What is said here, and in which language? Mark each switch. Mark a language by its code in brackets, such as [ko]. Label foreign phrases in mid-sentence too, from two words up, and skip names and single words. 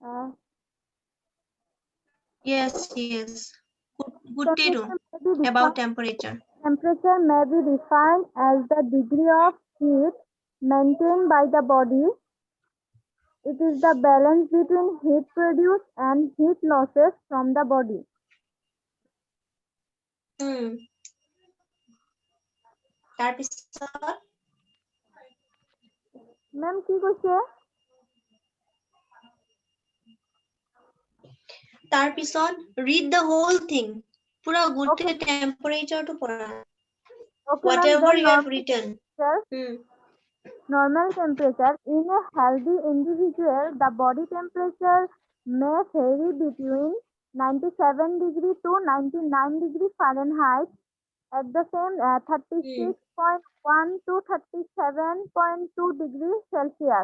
[en] Yes, yes. Good day to Temperature may be about defined. temperature. Temperature may be defined as the degree of heat maintained by the body. It is the balance between heat produced and heat losses from the body. [as] তাৰপিছত Ma'am, কি কৈছে? [en] তাৰপিছত read the whole thing. [as] পুৰা গোটেই [en] Okay, [as] temperature টো পঢ়া. [en] okay, ma'am. Whatever Then you have written. normal temperature in a healthy individual, the body temperature may vary between 97 degree to 99 degree Fahrenheit. At the same 36.1 to 37.2 degrees Celsius.